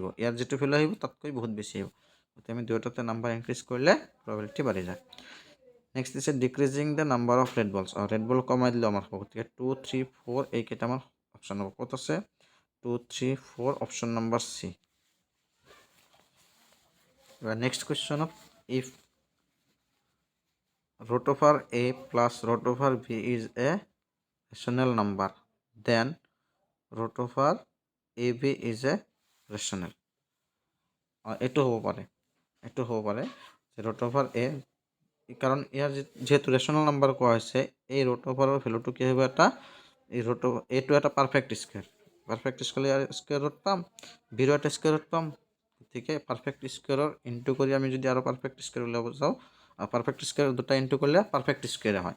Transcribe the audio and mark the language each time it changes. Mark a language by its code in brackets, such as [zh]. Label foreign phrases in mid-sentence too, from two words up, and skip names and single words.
[as] ইয়াৰ যিটো ভেলু আহিব তাতকৈ বহুত বেছি আহিব। গতিকে আমি দুয়োটাতে [en] number increase [as] কৰিলে প্ৰবাবিলিটি বাঢ়ি যায়। [en] next দিছে decreasing the number of red balls। red ball [as] কমাই দিলে আমাৰ হ'ব। গতিকে 2, 3, 4 এইকেইটা আমাৰ অপশ্যন হ'ব। ক'ত আছে? [en] 2, 3, 4 option number C. next questionত if root over a plus root over b is a rational number, then root over ab is a rational. [as] এইটো হ'ব পাৰে যে [en] root over a, [as] কাৰণ ইয়াৰ যেহেতু [en] rational number [as] কোৱা হৈছে, এই [en] root over [as] ৰ ভেলুটো কি হ'ব? এই [en] root over [as] এইটো এটা [en] perfect square. perfect square [as] ইয়াৰ [en] square root [as] পাম, বিৰো এটা [en] square root [as] পাম। গতিকে [en] perfect squareৰ into [as] কৰি আমি যদি আৰু [en] perfect square [as] উলিয়াব যাওঁ, [en] perfect square [as] দুটা ইনটু কৰিলে [en] perfect squareে [as] হয়।